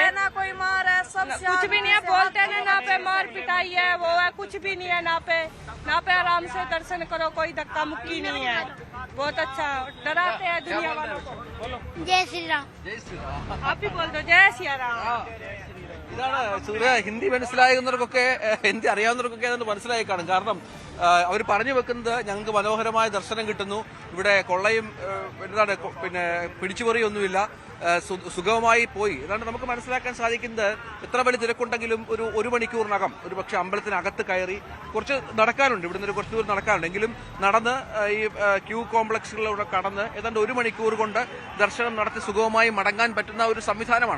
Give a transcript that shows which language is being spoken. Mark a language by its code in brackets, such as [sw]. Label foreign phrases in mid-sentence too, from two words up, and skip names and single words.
[hi] ना कोई मार है, सब कुछ भी नहीं है, बोलते हैं ना पे मार पिटाई है, वो है, कुछ भी नहीं है। ना पे आराम से दर्शन करो, कोई धक्का मुक्की नहीं है। बहुत अच्छा, डराते हैं दुनिया वालों को। जय श्री राम। आप भी बोल दो जय सिया राम। [ml] ഇതാണ് സൂര്യ. ഹിന്ദി മനസ്സിലാകുന്നവർക്കൊക്കെ, ഹിന്ദി അറിയാവുന്നവർക്കൊക്കെ അതൊന്ന് മനസ്സിലായി കാണും. കാരണം അവർ പറഞ്ഞു വെക്കുന്നത് ഞങ്ങൾക്ക് മനോഹരമായ ദർശനം കിട്ടുന്നു, ഇവിടെ കൊള്ളയും എന്താണ് പിന്നെ പിടിച്ചുപറിയൊന്നുമില്ല, സുഗമമായി പോയി. അതാണ് നമുക്ക് മനസ്സിലാക്കാൻ സാധിക്കുന്നത്. എത്ര വലിയ തിരക്കുണ്ടെങ്കിലും ഒരു മണിക്കൂറിനകം ഒരു പക്ഷേ അമ്പലത്തിനകത്ത് കയറി കുറച്ച് നടക്കാനുണ്ട്, ഇവിടുന്ന് കുറച്ച് ദൂരം നടക്കാനുണ്ട്, എങ്കിലും നടന്ന് ഈ ക്യൂ കോംപ്ലക്സുകളിലൂടെ കടന്ന് ഏതാണ്ട് 1 മണിക്കൂർ കൊണ്ട് ദർശനം നടത്തി സുഗമമായി മടങ്ങാൻ പറ്റുന്ന ഒരു സംവിധാനമാണ്.